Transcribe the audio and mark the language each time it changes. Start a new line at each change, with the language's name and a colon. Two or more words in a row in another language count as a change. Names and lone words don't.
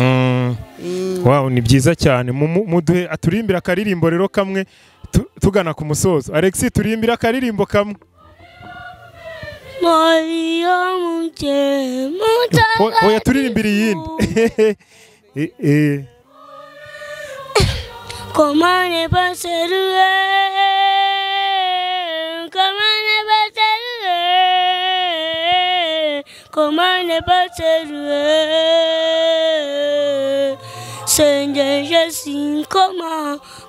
Kinyarwanda: wow ni byiza cyane muduhe aturimbira akaririmbo rero kamwe tugana ku musozo Alex turimbira akaririmbo kamwe oya turirimbira iyindi
French: Comment ne pas saluer, comment ne pas saluer, comment ne pas saluer, Seigneur Jésus, comment